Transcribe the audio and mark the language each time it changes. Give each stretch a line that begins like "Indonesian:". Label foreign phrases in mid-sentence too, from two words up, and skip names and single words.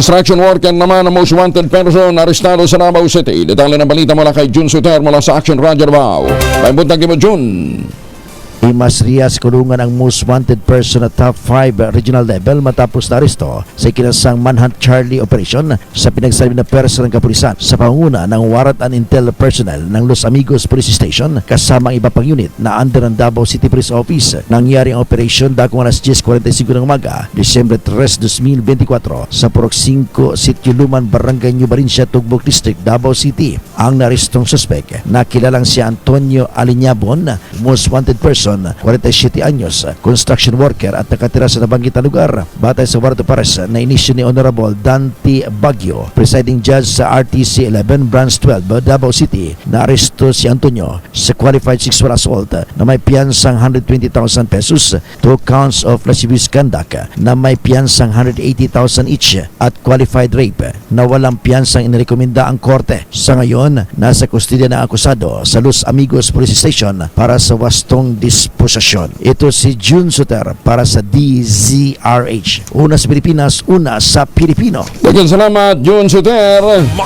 Filipino: Construction worker naman ang
English: most wanted person
Filipino: arestado sa Davao City. Detalye ng balita mula kay Jun Suter mula sa Action Radio Davao.
Cebuano: May buntag mo, Jun.
Filipino: Imas Rias kulungan ang
English: most wanted person
Filipino: at top 5 regional level matapos na aresto sa ikinasang Manhunt Charlie operation sa pinagsabi na pwersa ng kapulisan sa pangunguna ng
English: Warrant and Intel personnel
Filipino: ng Los Amigos Police Station kasama ang iba pang unit na under ng Davao City Police Office. Nangyari ang operation dakong alas 10:45 ng umaga, Disyembre 3, 2024 sa Purok 5, Sitio Luman, Barangay New Barincia, Tugbok District, Davao City. Ang narestong suspek na kilalang si Antonio Aliñabon,
English: most wanted person,
Filipino: 47 anyos,
English: construction worker
Filipino: at nakatira sa nabanggit na lugar. Batay sa
English: warrant of arrest
Filipino: na inisyu ni Honorable Dante Baguio,
English: presiding judge
Filipino: sa RTC 11 Branch 12 Davao City, na aresto si Antonio sa
English: qualified sexual assault
Filipino: na may piyansang 120,000 pesos, 2
English: counts of lascivious conduct
Filipino: na may piyansang 180,000 each, at
English: qualified rape
Filipino: na walang piyansang inirekomenda ang korte. Sa ngayon, nasa kustodya ng akusado sa Los Amigos Police Station para sa wastong disposisyon. Ito si Jun Suter para sa DZRH. Una sa Pilipinas, una sa Pilipino.
Cebuano: Daghang salamat, Jun Suter.